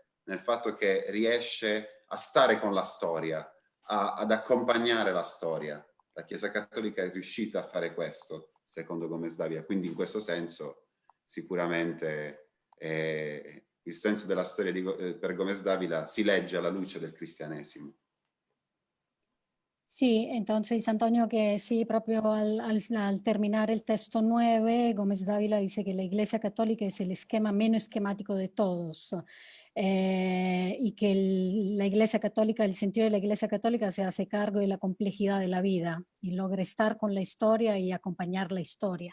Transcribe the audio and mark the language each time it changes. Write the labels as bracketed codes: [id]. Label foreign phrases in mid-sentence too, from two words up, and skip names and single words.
[it] Nel fatto che riesce a stare con la storia, ad accompagnare la storia La Chiesa Cattolica è riuscita a fare questo, secondo Gómez Dávila, quindi in questo senso sicuramente il senso della storia per Gómez Dávila si legge alla luce del cristianesimo. [es] Sí, entonces Antonio, que sí, propio al terminar el texto 9, Gómez Dávila dice que la Iglesia Católica es el esquema menos esquemático de todos, y que la Iglesia Católica, el sentido de la Iglesia Católica se hace cargo de la complejidad de la vida y logra estar con la historia y acompañar la historia.